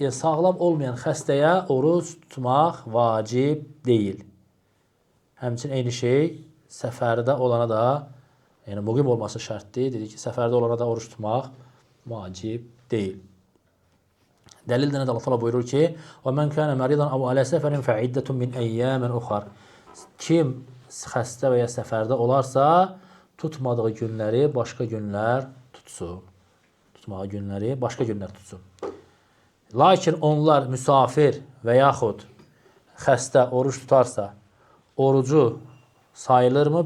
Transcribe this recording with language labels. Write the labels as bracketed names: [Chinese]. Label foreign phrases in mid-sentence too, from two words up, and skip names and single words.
[Azerbaijani] Yəni, sağlam olmayan xəstəyə oruç tutmaq vacib deyil. Həmçinin eyni şey səfərdə olana da, yəni muqim olması şərtdir. Dedik ki, səfərdə olana da oruç tutmaq vacib deyil. Dəlil də nədir? Allah təala buyurur ki: [Arabic] "ومن كان مريضا أو على سفر فعدة من أيام أخر." [Azerbaijani] Kim xəstə və ya səfərdə olarsa, tutmadığı günləri başqa günlər tutsun. Tutmadığı günləri başqa günlər tutsun. Lakin onlar müsafir və yaxud xəstə oruç tutarsa, orucu sayılırmı?